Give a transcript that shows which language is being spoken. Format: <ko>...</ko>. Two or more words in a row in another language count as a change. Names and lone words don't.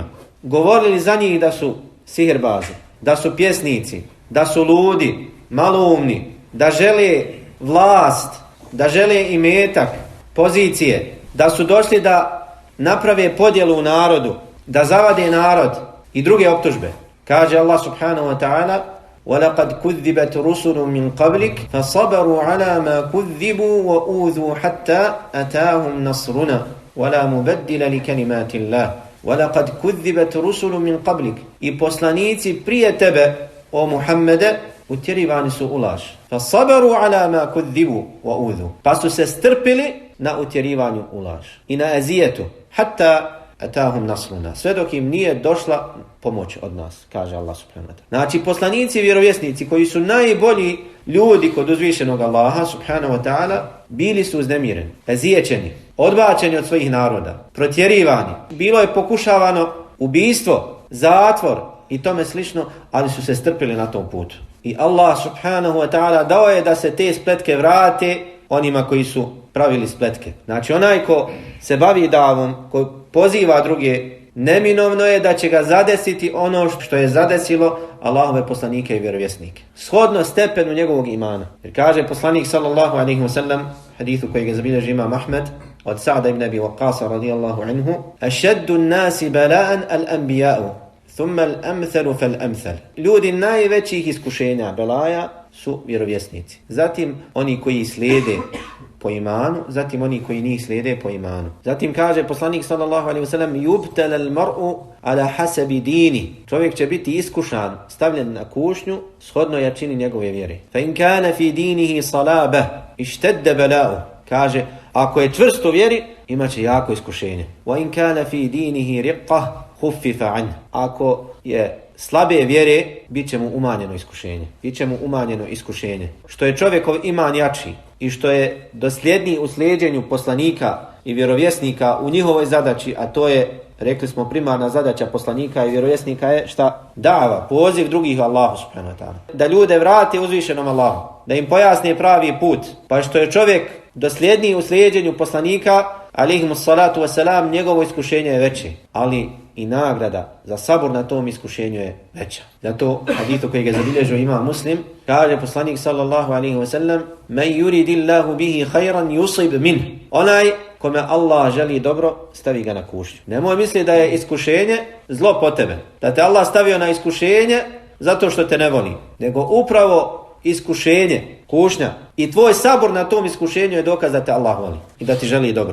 <bs>Govorili za njih da su sihirbazi, da su pjesnici, da su ludi, maloumni, da žele vlast, da žele imetak, pozicije, da su došli da naprave podjelu u narodu, da zavade narod i druge optužbe.</bs> <ar>Kaže Allah subhanahu wa ta'ala: وَلَقَدْ كُذِّبَتْ رُسُلٌ مِّن قَبْلِكَ فَصَبَرُوا عَلَى مَا كُذِّبُوا وَأُوذُوا حَتَّى أَتَاهُمْ نَصْرُنَا وَلَا مُبَدِّلَ لِكَلِمَاتِ اللَّهِ وَلَقَدْ كُذِّبَتْ رُسُلٌ مِّن قَبْلِكَ.</ar> <bs>I poslanici prije tebe, o Muhammede, utjerivani su u laž.</bs> <ar>فَصَبَرُوا عَلَى مَا كُذِّبُوا وَأُوذُوا.</ar> <bs>Pa su se strpili na utjerivanju u laž i na ezijetu.</bs> <ar>حَتَّى أَتَاهُمْ نَصْرُنَا.</ar> <bs>Sve dok im nije došla pomoć od nas, kaže Allah</bs> <ar>سبحانه وتعالى.</ar> <bs>Znači, poslanici i vjerovjesnici koji su najbolji ljudi kod uzvišenog Allaha</bs> <ar>سبحانه وتعالى</ar> <bs>bili su uznemireni, ezijećeni, odbačeni od svojih naroda, protjerivani. Bilo je pokušavano ubijstvo, zatvor i tome slično, ali su se strpili na tom putu. I Allah</bs> <ar>سبحانه وتعالى</ar> <bs>dao je da se te spletke vrate onima koji su pravili spletke. Znači, onaj ko se bavi davom, ko poziva druge, neminovno je da će ga zadesiti ono što je zadesilo Allahove poslanike i vjerovjesnike. Shodno stepenu njegovog imana. Jer kaže poslanik</bs> <ar>صلى الله عليه وسلم,</ar> <bs>hadithu kojeg zabilježi imam Ahmed, od Sa'da ibn Abi Waqqasa</bs> <ar>رضي الله عنه: "أشد الناس بلاء الأنبياء ثم الأمثل فالأمثل."</ar> <bs>Ljudi najvećih iskušenja, belaja, su vjerovjesnici. Zatim oni koji slijede po imanu, zatim oni koji njih slijede po imanu. Zatim kaže poslanik</bs> <ar>صلى الله عليه وسلم: "يبتلى المرء على حسب دينه."</ar> <bs>Čovjek će biti iskušan, stavljen na kušnju shodno jačini njegove vjere.</bs> <ar>فإن كان في دينه صلبا اشتد بلاؤه.</ar> <bs>Kaže, ako je čvrst u vjeri, imaće jako iskušenje.</bs> <ar>وإن كان في دينه رقة خفف عنه.</ar> <bs>Ako je slabe vjere, bit će mu umanjeno iskušenje. Što je čovjekov iman jači i što je dosljedniji u slijeđenju poslanika i vjerovjesnika u njihovoj zadaći, a to je, rekli smo, primarna zadaća poslanika i vjerovjesnika je šta? Dava, poziv drugih Allahu</bs> <ar>سبحانه وتعالى.</ar> <bs>Da ljude vrate uzvišenom Allahu, da im pojasne pravi put. Pa što je čovjek dosljedniji u slijeđenju poslanika,</bs> <ar>عليهم الصلاة والسلام,</ar> <bs>njegovo iskušenje je veće, ali i nagrada za sabor na tom iskušenju je veća. Zato hadithu koji ga zabilježio imam Muslim, kaže poslanik</bs> <ar>صلى الله عليه وسلم: "من يرد الله به خيرا يصب من."</ar> <bs>Onaj kome Allah želi dobro, stavi ga na kušnju. Nemoj misliti da je iskušenje zlo po tebe, da te Allah stavio na iskušenje zato što te ne voli, nego upravo iskušenje, kušnja i tvoj sabor na tom iskušenju je dokaz da te Allah voli i da ti želi dobro.</bs>